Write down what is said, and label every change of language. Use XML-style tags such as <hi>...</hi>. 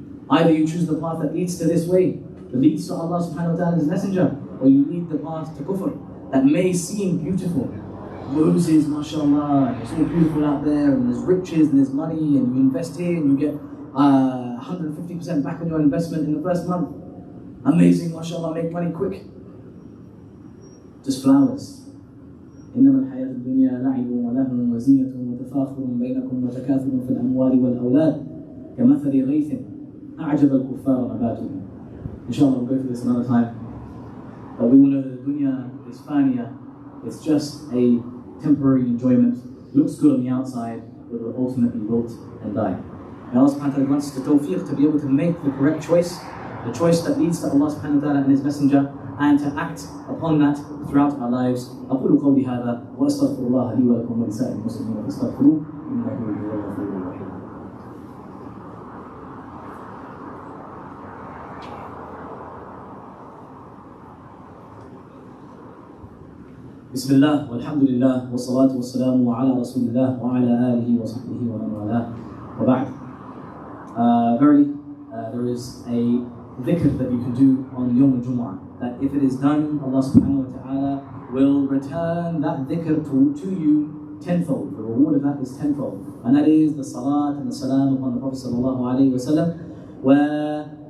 <en>Either you choose the path that leads to this way, that leads to Allah subhanahu wa ta'ala and His Messenger, or you lead the path to kufr, that may seem beautiful. Roses, mashallah, it's all beautiful out there, and there's riches, and there's money, and you invest here, and you get 150% back on your investment in the first month. Amazing, mashallah, make money quick. Just flowers.</en> <ar>إنما الحياة الدنيا لعب ولهو وزينة وتفاخر بينكم وتكاثر في الأموال والأولاد كمثل غيث أعجب الكفار نباته.</ar> <en>Inshallah, we'll go through this another time. But we will know that the dunya is faniya. It's just a temporary enjoyment. Looks good on the outside, but will ultimately wilt and die. And Allah subhanahu wa ta'ala wants us to tawfiq to be able to make the correct choice, the choice that leads to Allah subhanahu wa ta'ala and His Messenger, and to act upon that throughout our lives.</en> <ar>أقول قولي هذا وأستغفر الله لي ولكم ولسائر المسلمين فاستغفروه إنه هو الغفور الرحيم. بسم الله والحمد لله والصلاة والسلام على رسول الله وعلى آله وصحبه ومن والاه وبعد.</ar> <en>Verily, there is a dhikr that you can do on Yawm al-Jumu'ah, that if it is done, Allah subhanahu wa ta'ala will return that dhikr to you tenfold. The reward of that is tenfold. And that is the salat and the salam upon the Prophet sallallahu alayhi wa sallam, where</en>